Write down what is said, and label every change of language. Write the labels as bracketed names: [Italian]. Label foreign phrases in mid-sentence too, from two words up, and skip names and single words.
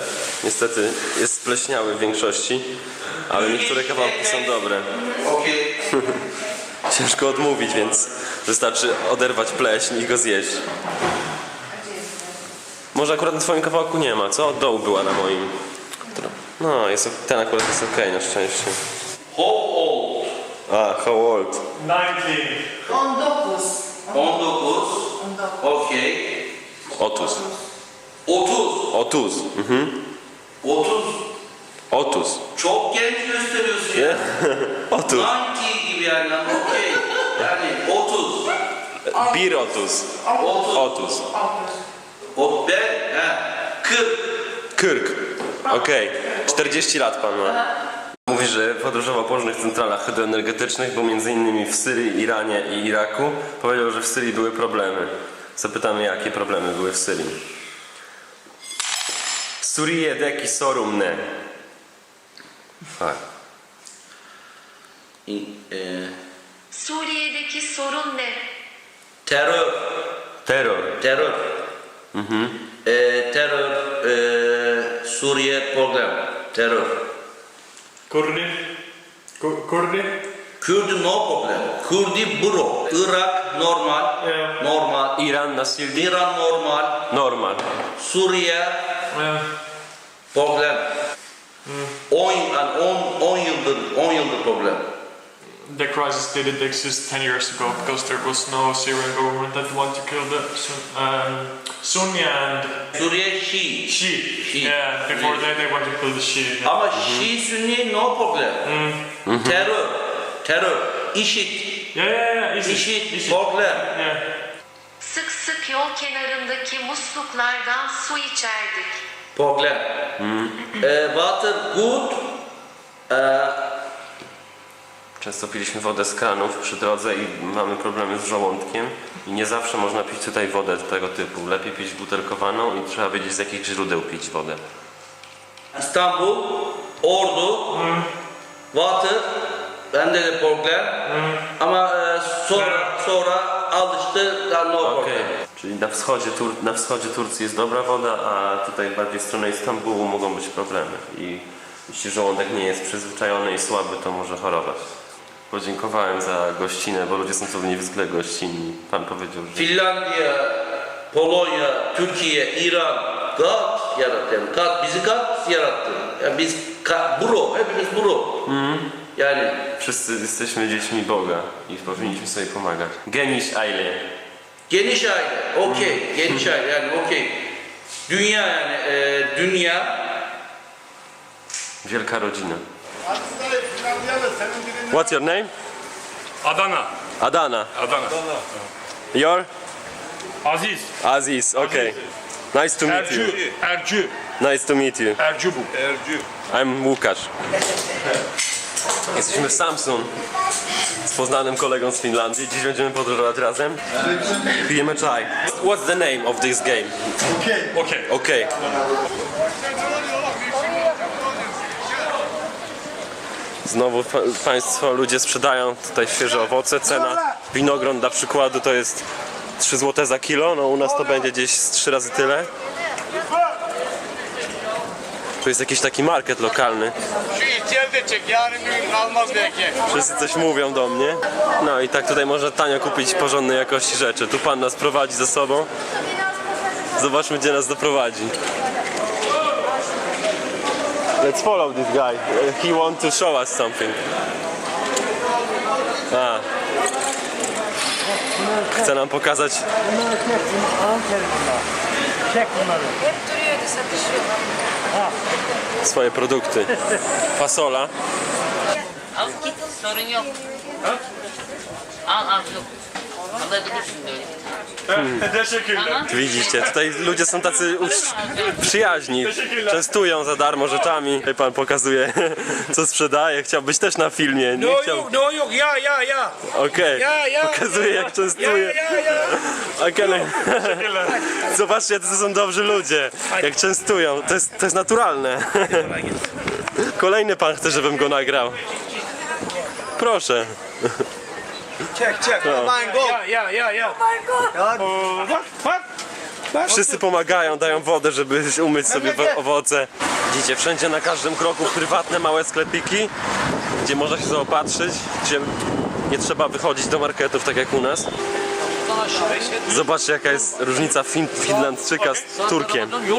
[Polish] Niestety jest spleśniały w większości, ale niektóre kawałki są dobre. Ciężko odmówić, więc wystarczy oderwać pleśń i go zjeść. Może akurat na twoim kawałku nie ma, co? Od dołu była na moim. No, ten akurat jest okej, na szczęście. [English] How old? How old? 19. 19. Okey. [Turkish] Otus. 30. Otus. 30. Otus. Çok genç gösteriyorsun ya. Otus. 90 gibi yani. Okey. Yani 30. Bir otus. 30. Otus. O ben 40. Kyrk. [Polish] Okej. 40 lat pan ma. Mówi, że podróżował po różnych centralach hydroenergetycznych, bo między innymi w Syrii, Iranie i Iraku. Powiedział, że w Syrii były problemy. Zapytamy, jakie problemy były w Syrii. [Turkish] Suriye'deki sorun ne? [Polish] Tak. [Turkish] Suriye'deki sorun ne? Terör. [English] Terror. [Turkish] Terör. Terör. Suriye problem. Terör. Kurdi. Kurdi. Kürdi [English] no problem. [Turkish] Kürdi bro. Irak normal. [English] Yeah. Normal. [Turkish] İran nasıldı? İran normal. Normal. Suriye problem. 10 yıldır problem. [English] The crisis didn't exist 10 years ago because there was no Syrian government that wanted to kill the Sunni and [Turkish] Suriye Şii. [English] Shia. Yeah, before that they wanted to kill the Shia. Yeah. [Turkish] Ama Şii Sünni [English] no problem. [Turkish] Terör. Terör. IŞİD. [English] Yeah. [Turkish] IŞİD problem. [English] Yeah. [Turkish] Sık sık yol kenarındaki musluklardan su içerdik. [English] Problem. Water good. [Polish] Często piliśmy wodę z kranów przy drodze i mamy problemy z żołądkiem i nie zawsze można pić tutaj wodę tego typu. Lepiej pić butelkowaną i trzeba wiedzieć, z jakich źródeł pić wodę. [Turkish] İstanbul, Ordu, water, bende de problem. Ama sonra alıştı, [English] no problem. [Polish] Czyli na wschodzie Turcji jest dobra woda, a tutaj bardziej w stronę Istambułu mogą być problemy. I jeśli żołądek nie jest przyzwyczajony i słaby, to może chorować. Podziękowałem za gościnę, bo ludzie są tu niezwykle gościnni. Pan powiedział, że... [Turkish] Finlandiya, Polonya, Türkiye, İran, God yarattı. Yani God bizi God yarattı. Yani biz bro, hepimiz bro. Yani [Polish] Wszyscy jesteśmy dziećmi Boga i powinniśmy sobie pomagać. [Turkish] Geniş aile. geniş aile, okey, geniş aile yani okey. Dünya yani dünya. [Polish] Wielka rodzina. [English] What's your name? Adana. Adana. Adana. Your? Aziz. Aziz, okay. Nice to meet you. Ercü. Nice to meet you. [Turkish] Ercü bu. Ercü. [English] I'm Łukasz. [Polish] Jesteśmy w Samsun z poznanym kolegą z Finlandii. Dziś będziemy podróżować razem. Pijemy czaj. [English] What's the name of this game? Okey. Okay. [Polish] Znowu Państwo, ludzie sprzedają tutaj świeże owoce. Cena winogron dla przykładu to jest 3 zł za kilo. No u nas to będzie gdzieś z 3 razy tyle. Tu jest jakiś taki market lokalny. [Turkish] Şu ihtiyarı da çek. Yarın bir gün kalmaz belki. [Polish] Wszyscy coś mówią do mnie. No i tak tutaj można tanio kupić porządnej jakości rzeczy. Tu pan nas prowadzi ze sobą. Zobaczmy, gdzie nas doprowadzi. [English] Let's follow this guy. He wants to show us something. [Polish] Chce nam pokazać swoje produkty. Fasola. [Turkish] Al git sorun yok. Al yok. Alabilirsin böyle. Teşekkürler. [Polish] Widzicie, tutaj ludzie są tacy przyjaźni. Częstują za darmo rzeczami. Tutaj pan pokazuje, co sprzedaje. Chciałbyś też na filmie. Nie chciał. [Turkish] No yok ya. [Polish] Okej, Ja. pokazuje jak częstuje. Okej. Zobaczcie, jacy to są dobrzy ludzie. Jak częstują, to jest naturalne. Kolejny pan chce, żebym go nagrał. Proszę. [Turkish] Çek. Ya. Bak. [Polish] Wszyscy pomagają, dają wodę, żeby umyć sobie owoce. Widzicie, wszędzie na każdym kroku prywatne małe sklepiki, gdzie można się zaopatrzyć, gdzie nie trzeba wychodzić do marketów tak jak u nas. Zobaczcie, jaka jest różnica Finlandczyka z Turkiem.